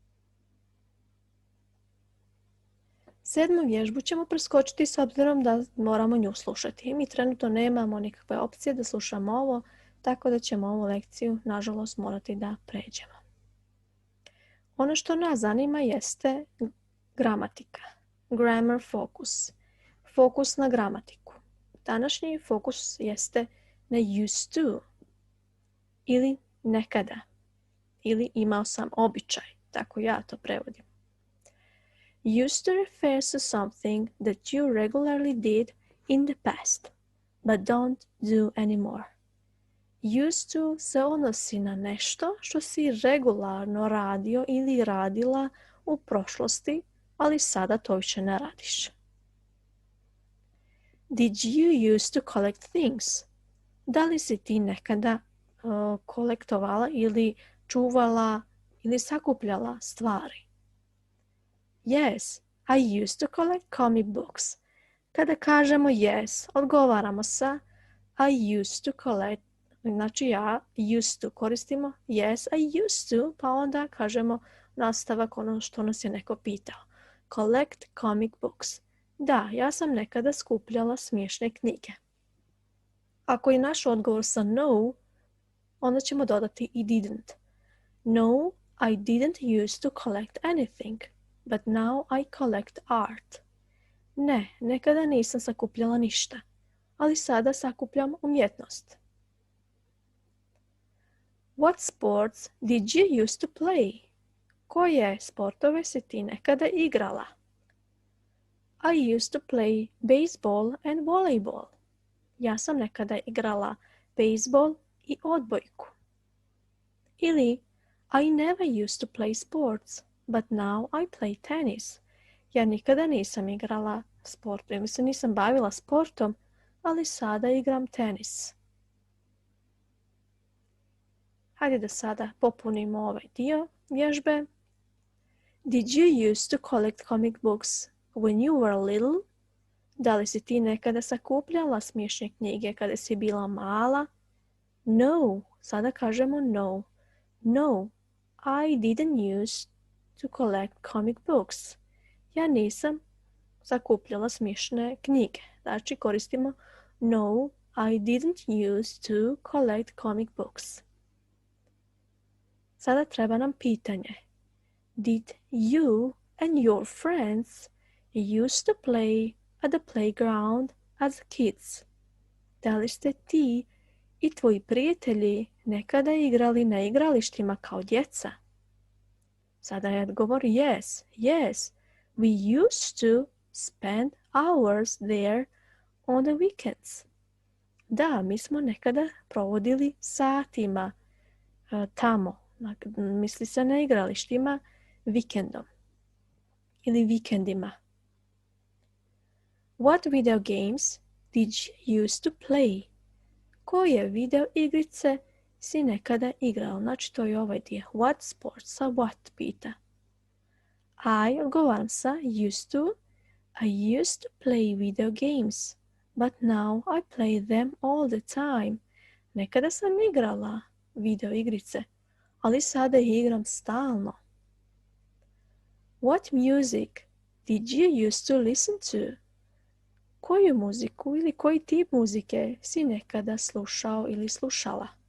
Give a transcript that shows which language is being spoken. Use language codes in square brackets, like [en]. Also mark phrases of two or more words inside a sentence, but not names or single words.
[bs] 7. vježbu ćemo preskočiti s obzirom da moramo nju slušati. Mi trenutno nemamo nikakve opcije da slušamo ovo, tako da ćemo ovu lekciju, nažalost, morati da pređemo. Ono što nas zanima jeste gramatika, [en] grammar focus, [bs] fokus na gramatiku. Današnji fokus jeste na [en] used to [bs] ili nekada ili imao sam običaj, tako ja to prevodim. [en] Used to refers to something that you regularly did in the past, but don't do anymore. Used to [bs] se odnosi na nešto što si regularno radio ili radila u prošlosti, ali sada to više ne radiš. [en] Did you used to collect things? [bs] Da li si ti nekada kolektovala ili čuvala ili sakupljala stvari? [en] Yes, I used to collect comic books. [bs] Kada kažemo yes, odgovaramo sa [en] I used to collect. [bs] Znači ja [en] used to [bs] koristimo [en] yes, I used to, [bs] pa onda kažemo nastavak ono što nas je neko pitao. [en] Collect comic books. [bs] Da, ja sam nekada skupljala smiješne knjige. Ako je naš odgovor sa no, onda ćemo dodati i didn't. [en] No, I didn't used to collect anything, but now I collect art. [bs] Ne, nekada nisam sakupljala ništa, ali sada sakupljam umjetnost. [en] What sports did you used to play? [bs] Koje sportove si ti nekada igrala? [en] I used to play baseball and volleyball. [bs] Ja sam nekada igrala baseball i odbojku. [en] Ili I never used to play sports, but now I play tennis. [bs] Ja nikada nisam igrala sport, ili se nisam bavila sportom, ali sada igram tenis. Hajde da sada popunimo ovaj dio vježbe. [en] Did you used to collect comic books when you were little? [bs] Da li si ti nekada sakupljala smiješne knjige kada si bila mala? No, sada kažemo no. [en] No, I didn't used to collect comic books. [bs] Ja nisam sakupljala smiješne knjige. Znači koristimo [en] no, I didn't used to collect comic books. [bs] Sada treba nam pitanje. [en] Did you and your friends used to play at the playground as kids? [bs] Da li ste ti i tvoji prijatelji nekada igrali na igralištima kao djeca? Sada je odgovor [en] yes, yes. We used to spend hours there on the weekends. [bs] Da, mi smo nekada provodili satima tamo. Misli se na igralištima vikendom ili vikendima. [en] What video games did you used to play? [bs] Koje video igrice si nekada igrao? Znači to je ovaj dio. [en] What sports? [bs] Sa what pita. I odgovaram sa [en] used to. I used to play video games, but now I play them all the time. [bs] Nekada sam igrala video igrice, ali sada ih igram stalno. [en] What music did you used to listen to? [bs] Koju muziku ili koji tip muzike si nekada slušao ili slušala?